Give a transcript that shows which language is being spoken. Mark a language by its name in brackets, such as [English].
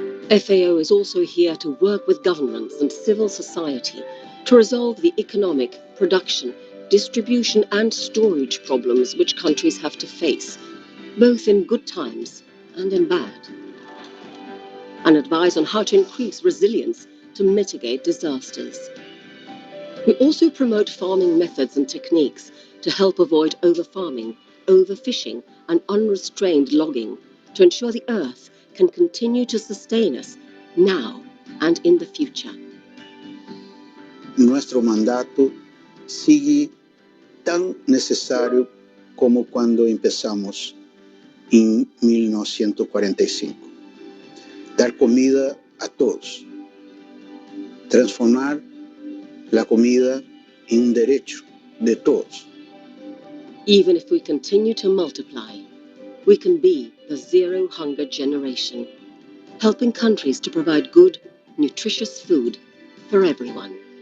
[English] FAO is also here to work with governments and civil society to resolve the economic, production, distribution and storage problems which countries have to face, both in good times and in bad, and advise on how to increase resilience to mitigate disasters. We also promote farming methods and techniques to help avoid overfarming, overfishing and unrestrained logging to ensure the earth can continue to sustain us now and in the future. [Spanish] Nuestro mandato sigue tan necesario como cuando empezamos en 1945. Dar comida a todos. Transformar la comida en un derecho de todos. [English] Even if we continue to multiply, we can be the zero hunger generation, helping countries to provide good, nutritious food for everyone.